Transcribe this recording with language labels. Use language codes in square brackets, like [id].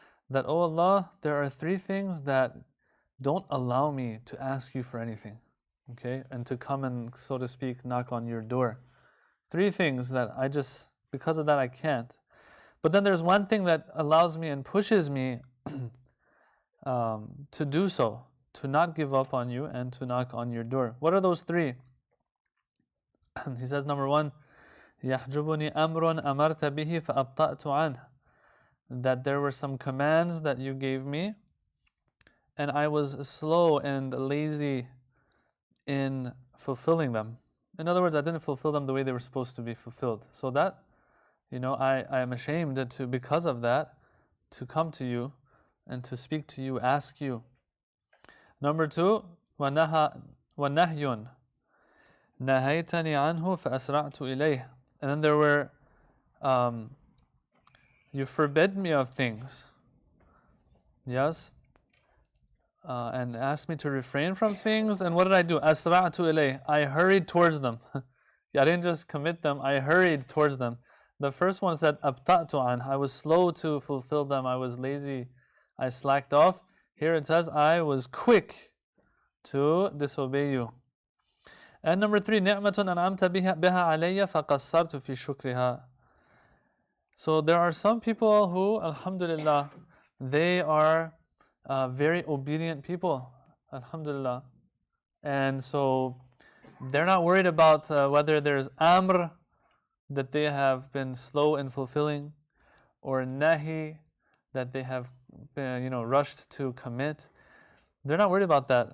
[en] That, oh Allah, there are three things that don't allow me to ask you for anything, okay, and to come and, so to speak, knock on your door. Three things that I just, because of that, I can't. But then there's one thing that allows me and pushes me to do so, to not give up on you and to knock on your door. What are those three? He says, number one, [ar] يَحْجُبُنِي أَمْرٌ أَمَرْتَ بِهِ فَأَبْطَأْتُ عَنْهُ. [en] That there were some commands that you gave me, and I was slow and lazy in fulfilling them. In other words, I didn't fulfill them the way they were supposed to be fulfilled. So that, I am ashamed to, because of that, to come to you and to speak to you, ask you. Number two, [ar] وَنَهْيٌ نَهَيْتَنِي عَنْهُ فَأَسْرَعْتُ إِلَيْهِ. [en] And then there were, you forbid me of things, yes, and asked me to refrain from things. And what did I do? [ar] أَسْرَعْتُ إِلَيْهِ. [en] I hurried towards them. I didn't just commit them, I hurried towards them. The first one said, [ar] أَبْطَأْتُ عَنْهُ. [en] I was slow to fulfill them, I was lazy, I slacked off. Here it says, I was quick to disobey you. And number three, [ar] نِعْمَةٌ أَنْعَمْتَ بِهَا عَلَيَّ فَقَصَّرْتُ فِي شُكْرِهَا. [en] So there are some people who, alhamdulillah, they are very obedient people, alhamdulillah. And so they're not worried about whether there's amr, that they have been slow in fulfilling, or nahi, that they have been, rushed to commit. They're not worried about that.